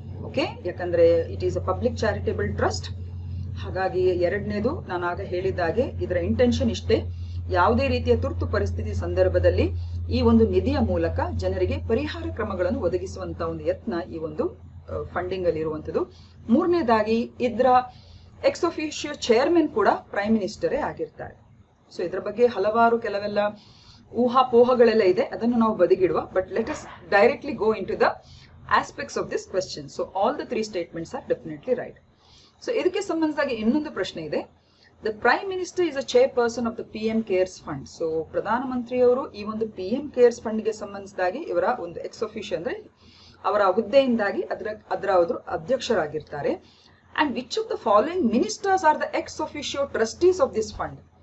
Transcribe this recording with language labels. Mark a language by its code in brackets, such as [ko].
[kn] Okay, ಯಾಕಂದ್ರೆ [en] It is a public charitable trust. [kn] ಹಾಗಾಗಿ ಎರಡನೇದು ನಾನು ಆಗ ಹೇಳಿದಾಗೆ ಇದರ ಇಂಟೆನ್ಷನ್ ಇಷ್ಟೇ, ಯಾವುದೇ ರೀತಿಯ ತುರ್ತು ಪರಿಸ್ಥಿತಿ ಸಂದರ್ಭದಲ್ಲಿ ಈ ಒಂದು ನಿಧಿಯ ಮೂಲಕ ಜನರಿಗೆ ಪರಿಹಾರ ಕ್ರಮಗಳನ್ನು ಒದಗಿಸುವಂತ ಒಂದು ಯತ್ನ ಈ ಒಂದು ಫಂಡಿಂಗ್ ಅಲ್ಲಿ ಇರುವಂತದ್ದು. ಮೂರನೇದಾಗಿ ಇದರ ಎಕ್ಸ್ ಅಫಿಷಿಯೋ ಚೇರ್ಮನ್ ಕೂಡ ಪ್ರೈಮ್ ಮಿನಿಸ್ಟರೇ ಆಗಿರ್ತಾರೆ. ಸೊ ಇದರ ಬಗ್ಗೆ ಹಲವಾರು ಕೆಲವೆಲ್ಲ ಊಹಾಪೋಹಗಳೆಲ್ಲ ಇದೆ, ಅದನ್ನು ನಾವು ಬದಿಗಿಡುವ. [en] But let us directly go into the aspects of this question. So all the three statements are definitely right. [kn] So ಇದಕ್ಕೆ ಸಂಬಂಧಿಸಿದಾಗಿ ಇನ್ನೊಂದು ಪ್ರಶ್ನೆ ಇದೆ. [en] The prime minister is a chairperson of the PM cares fund. [kn] So ಪ್ರಧಾನಮಂತ್ರಿಯವರು ಈ ಒಂದು PM CARES fund ಗೆ ಸಂಬಂಧಿಸಿದಾಗಿ ಇವರ ಒಂದು ಎಕ್ಸ್ ಅಫಿಷಿಯೋ ಅಂದ್ರೆ ಅವರ ಹುದ್ದೆಯಿಂದಾಗಿ ಅದರ ಅವರು ಅಧ್ಯಕ್ಷರಾಗಿರ್ತಾರೆ. [en] And which of the following ministers are the ex officio trustees of this fund.